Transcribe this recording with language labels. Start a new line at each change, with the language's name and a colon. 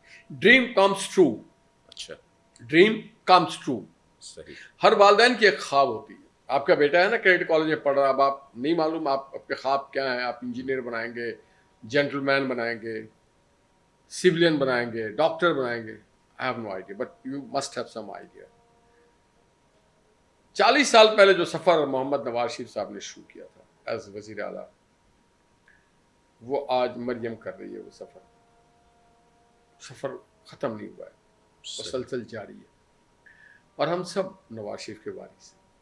English: Dream comes true.
Urdu: اچھا.
English: Dream comes true.
Urdu: صحیح. ہر والدین کی ایک خواب ہوتی ہے. آپ کا بیٹا ہے نا کریڈٹ کالج میں پڑھ رہا, اب آپ نہیں معلوم آپ کے خواب کیا ہیں. آپ انجینئر بنائیں گے, جینٹل مین بنائیں گے, سیولین بنائیں گے, ڈاکٹر بنائیں گے.
English: I have no idea, but you must have some idea.
Urdu: 40 سال پہلے جو سفر محمد نواز شریف صاحب نے شروع کیا تھا ایز وزیر اعلیٰ, وہ آج مریم کر رہی ہے. وہ سفر ختم نہیں ہوا ہے, مسلسل جاری ہے, اور ہم سب نواز شریف کے وارث ہیں.